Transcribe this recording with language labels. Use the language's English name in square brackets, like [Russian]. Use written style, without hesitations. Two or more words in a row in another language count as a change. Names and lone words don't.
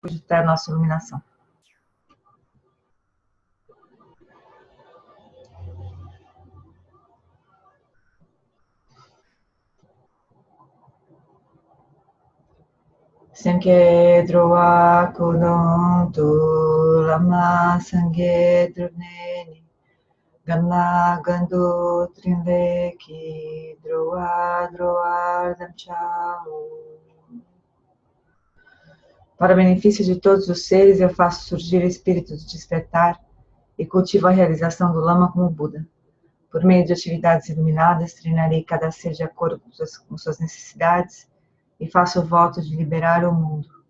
[Portuguese] até a nossa iluminação. Sanke droa kodon tu lama sange druneni gamla gando trinleki droa damchao. Para o benefício de todos os seres, eu faço surgir o espírito de despertar e cultivo a realização do Lama como Buda. Por meio de atividades iluminadas, treinarei cada ser de acordo com suas necessidades e faço o voto de liberar o mundo.